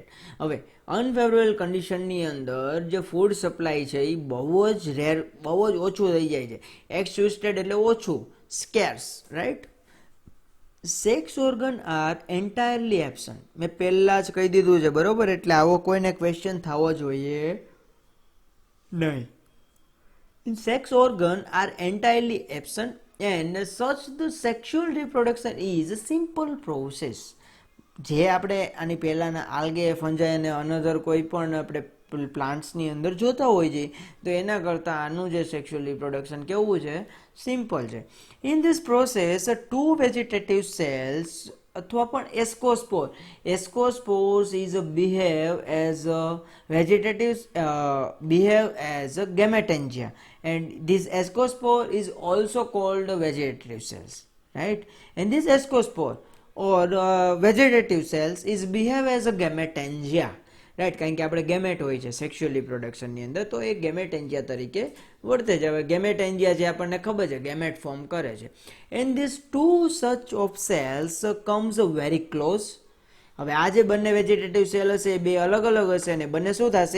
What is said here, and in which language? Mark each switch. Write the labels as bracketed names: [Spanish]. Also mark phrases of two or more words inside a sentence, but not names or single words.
[Gujarati] હવે અનફેવરેબલ કન્ડિશનની અંદર જે [English] food supply [Gujarati] છે એ બહુ જ રેર, બહુ જ ઓછું થઈ જાય છે. એક્સ્યુસ્ટેડ એટલે ઓછું, સ્કેર્સ, રાઈટ. [English] sex organ are entirely absent. [Gujarati] મેં પહેલાં જ કહી દીધું છે, બરોબર? એટલે આવો કોઈને ક્વેશ્ચન થવો જોઈએ નહીં. [English] Sex organ are entirely absent and such the sexual reproduction is a simple process. [Gujarati] જે આપણે આની પહેલાંના આલ્ગે, ફંજાઈ અને અનધર કોઈ પણ આપણે પ્લાન્ટ્સની અંદર જોતા હોય છે તો એના કરતાં આનું જે [English] sexual reproduction [Gujarati] કેવું છે? [English] સિમ્પલ છે. in this process two vegetative cells [Gujarati] અથવા પણ [English] ascospores is behave as vegetatives behave as વેજીટેટિવ્સ બિહેવ એઝ gametangia and this ascospore is also called vegetative cells, right? And this ascospore or vegetative cells is behave as a gametangia, [Gujarati] રાઈટ, કારણ કે આપણે ગેમેટ હોય છે [English] sexual reproductionની [Gujarati] અંદર તો એ ગેમેટેન્જિયા તરીકે વર્તે છે. હવે ગેમેટેન્જિયા જે આપણને ખબર છે ગેમેટ ફોર્મ કરે છે. [English] and this two such of cells comes very close. [Gujarati] હવે આ જે બંને [English] vegetative cell [Gujarati] હશે એ બે અલગ અલગ હશે અને બંને શું થશે?